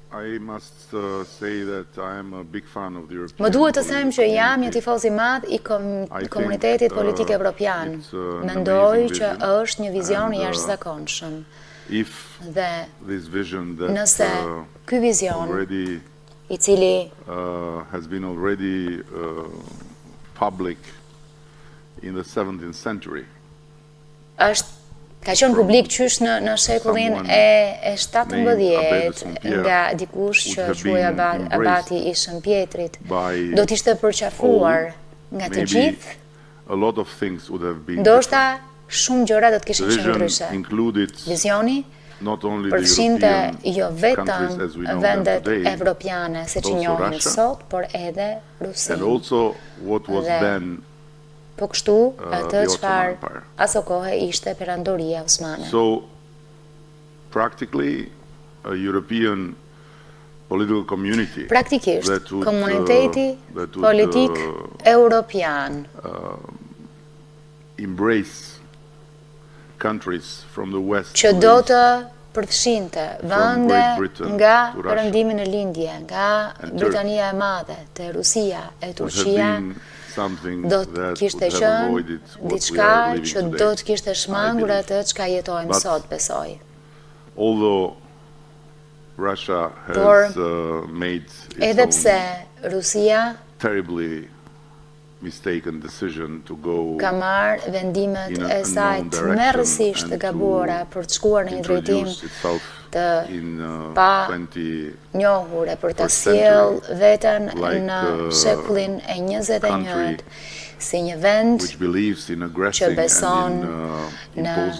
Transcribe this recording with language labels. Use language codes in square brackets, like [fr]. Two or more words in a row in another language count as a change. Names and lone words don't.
[sq] Më duhet të them që jam një tifoz i madh i komunitetit politik evropian. Mendoj që është një vizion i jashtëzakonshëm. Dhe nëse ky vizion i cili [en] has been already public in the 17th century. [sq] Ka qenë publik qysh në shekullin e 17 nga dikush që quaj abati i Shën Pjetrit, do t'ishte përqafuar nga të gjithë, ndoshta shumë gjëra do t'kishin qenë ndryshe. Vizioni përfshinte jo vetëm vendet evropiane siç i njohim sot, por edhe Rusinë. Po kështu atë çfarë aso kohë ishte perandoria osmane. [en] So, practically, a European political community [sq] praktikisht, komuniteti politik europian [en] embrace countries from the west [sq] që do të përfshinte vende nga perëndimi në lindje, nga Britania e Madhe, te Rusia e Turqia, do të kishte qenë diçka që do të kishte shmangur atë çka jetojmë sot, besoj. Por edhe pse Rusia [en] mistaken decision to go [sq] ka marrë vendimet e saj të merrësisht të gabuara për të shkuar në një drejtim të pa njohur e për ta sjellë veten në shekullin e 21-t si një vend që beson në